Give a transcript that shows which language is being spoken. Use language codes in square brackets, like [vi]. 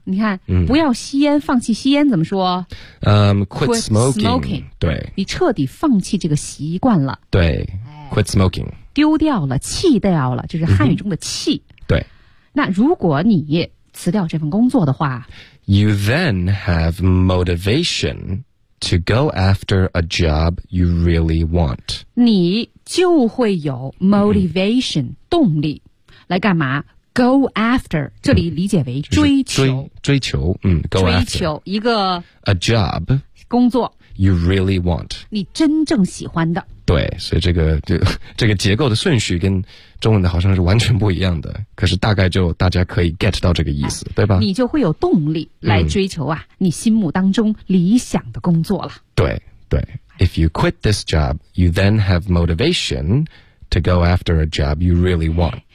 [zh] 你看，不要吸烟，放弃吸烟怎么说？ [en] Quit smoking. Smoking. [zh] 对。你彻底放弃这个习惯了。对。 [en] Quit smoking. [zh] 丢掉了，弃掉了，就是汉语中的弃。对。那如果你辞掉这份工作的话， [en] You then have motivation to go after a job you really want. [zh] 你就会有 motivation、动力来干嘛 [en] go after [zh] 这里理解为追求、追求 [en] go [zh] 追求 [en] after, [zh] 一个 [en] a job [zh] 工作 [en] you really want [zh] 你真正喜欢的对所以这个结构的顺序跟中文的好像是完全不一样的可是大概就大家可以 [en] get [zh] 到这个意思、对吧你就会有动力来追求啊、你心目当中理想的工作了对对 [en] If you quit this job, you then have motivation to go after a job you really want.